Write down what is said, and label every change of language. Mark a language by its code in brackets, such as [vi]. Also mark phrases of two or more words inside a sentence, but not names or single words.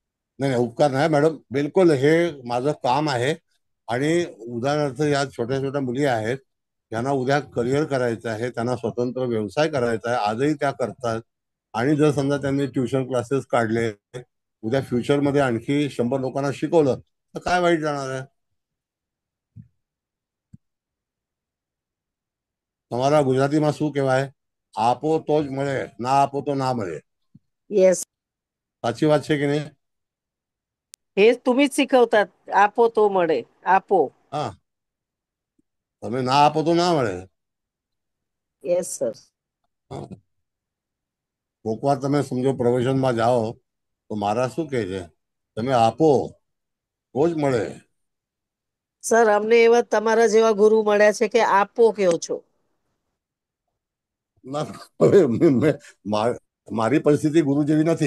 [mr] नाही उपकार नाही मॅडम, बिलकुल हे माझं काम आहे. आणि उदाहरणार्थ या छोट्या छोट्या मुली आहेत, त्यांना उद्या करिअर करायचं आहे, त्यांना स्वतंत्र व्यवसाय करायचा आहे, आजही त्या करतात. आणि जर समजा त्यांनी [en] tuition classes [mr] काढले, उद्या फ्युचरमध्ये आणखी 100 लोकांना शिकवलं तर काय वाईट जाणार आहे? [gu] તમારા ગુજરાતીમાં શું કહેવાય? આપો તો જ મળે, ના આપો તો ના મળે. येस, સાચી વાત છે કે નહીં? [mr] हे तुम्हीच शिकवतात. [gu] આપો તો મળે. આપો. હા, તમે ના આપો તો ના મળે. [en] yes sir. [gu] કોક વાર તમે સમજો પ્રોફેશનમાં જાઓ તો મારા શું કહે છે, તમે આપો તો જ મળે. સર અમને એવા તમારા જેવા ગુરુ મળ્યા છે કે આપો કહો છો. ના, હવે મારી પરિસ્થિતિ ગુરુ જેવી નથી.